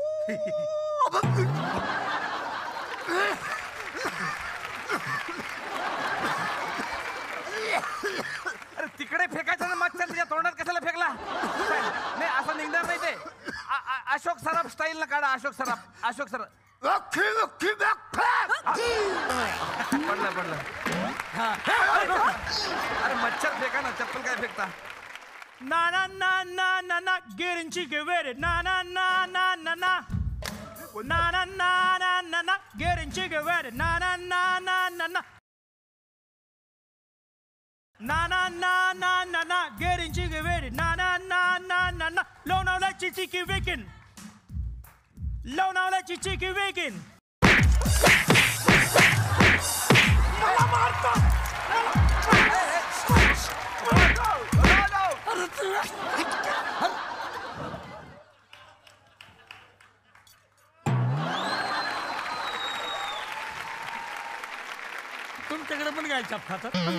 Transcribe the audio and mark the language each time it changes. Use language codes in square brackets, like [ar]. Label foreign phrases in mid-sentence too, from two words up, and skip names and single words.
[mr] अरे तिकडे फेकायचं ना, मच्छर तुझ्या तोंडात कशाला फेकला? नाही असं निघणार नाही ते. अशोक सराफ स्टाईल ना काढा. अशोक सराफ. पडलं. अरे मच्छर फेका ना, चप्पल काय फेकता? ना ना ना ना ना ना गेरंची गेवेरे ना ना ना ना ना ना ना ना ना ना ना ना गेरंची गेवेरे ना ना ना ना ना ना ना ना ना ना ना ना गेरंची गेवेरे ना ना ना ना ना ना लोणावळ्याची चिकी वेकिन लोणावळ्याची चिकी वेकिन मला मारता तुमच्याकडे पण काय चाप खातात